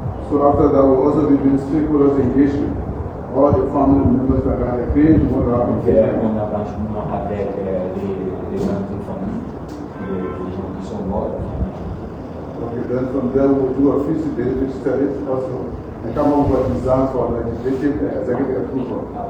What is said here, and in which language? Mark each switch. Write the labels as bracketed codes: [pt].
[en] So after that, we'll also be doing stakeholders engagement. All the family members that are engaged will have engagement. [fr] On a franchement avec les gens de famille, les gens qui sont morts. [en] Okay, then from there we'll do a feasibility studies also and come up with a design for legislative executive approval.